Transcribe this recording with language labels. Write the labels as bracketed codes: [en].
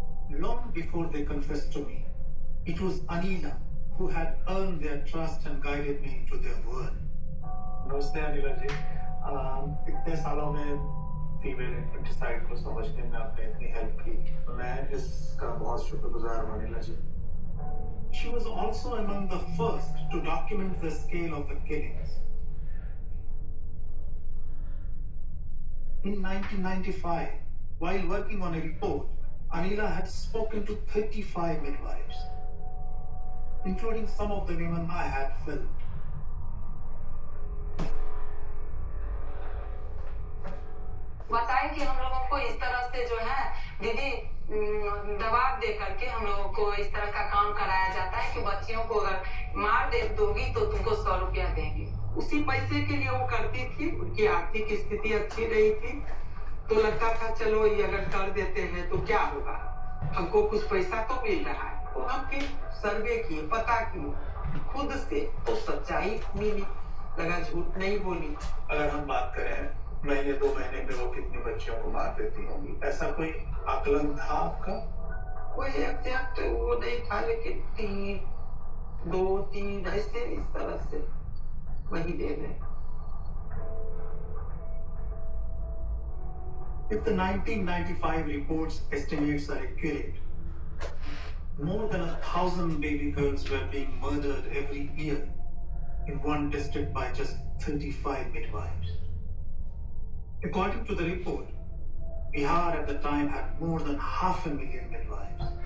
[en] Long before they confessed to me, it was Anila who had earned their trust and guided me into their world. [hi] नमस्ते अनिला जी इतने सालों में female infanticide को समझने में आपने इतनी हेल्प की मैं इसका बहुत शुक्रगुजार हूं अनिला जी [en] She was also among the first to document the scale of the killings. In 1995, while working on a report, Anila had spoken to 35 midwives, including some of the women I had filmed. [hi] बताए कि हम लोगों को इस तरह से जो है दीदी दबाव दे करके हम लोगों को इस तरह का काम कराया जाता है कि बच्चियों को अगर मार दे दोगी तो तुमको 100 रुपया देंगे उसी पैसे के लिए वो करती थी उनकी आर्थिक स्थिति अच्छी नहीं थी तो लगता था चलो ये अगर कर देते हैं तो क्या होगा हमको कुछ पैसा तो मिल रहा है तो हम फिर सर्वे किए पता किए खुद से तो सच्चाई मिली लगा झूठ नहीं बोली अगर हम बात करें महीने 2 महीने में वो कितनी बच्चियों को मार देती होंगी ऐसा कोई आकलन था आपका कोई एग्जैक्ट वो नहीं था लेकिन 3 2 3 ऐसे इस तरह से वही दे रहे [en] If the 1995 reports estimates are accurate, more than 1,000 baby girls were being murdered every year in one district by just 35 midwives. According to the report, Bihar at the time had more than 500,000 midwives.